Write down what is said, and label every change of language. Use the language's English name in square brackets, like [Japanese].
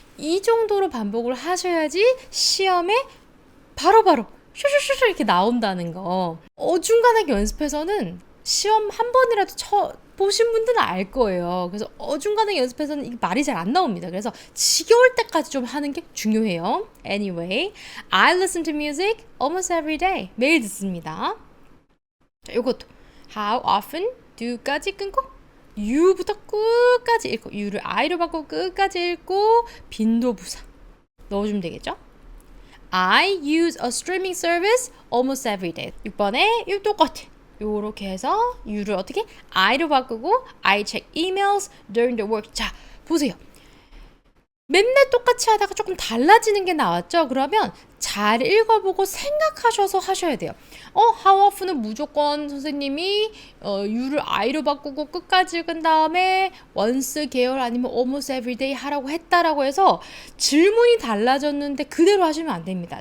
[Korean] 이 정도로 반복을 하셔야지 시험에 바로바로 슈슈슈슈 이렇게 나온다는 거. 어중간하게 연습해서는 시험 한 번이라도 보신 분들은 알 거예요. 그래서 어중간하게 연습해서는 이게 말이 잘 안 나옵니다. 그래서 지겨울 때까지 좀 하는 게 중요해요. [English] Anyway, I listen to music almost every day. [Korean] 매일 듣습니다. 자, 이것도 How often do까지 끊고 you부터 끝까지 읽고 you를 I로 바꾸고 끝까지 읽고 빈도부사 넣어주면 되겠죠? [English] I use a streaming service almost every day. [Korean] 6번에 이거 똑같아. 요렇게 해서 you를 어떻게? I로 바꾸고 [English] I check emails during the work. [Korean] 자, 보세요. 맨날 똑같이 하다가 조금 달라지는 게 나왔죠? 그러면 잘 읽어보고 생각하셔서 하셔야 돼요. how often은 무조건 선생님이 you를 I로 바꾸고 끝까지 읽은 다음에 once 계열 아니면 [English] almost every day [Korean] 하라고 했다라고 해서 질문이 달라졌는데 그대로 하시면 안 됩니다.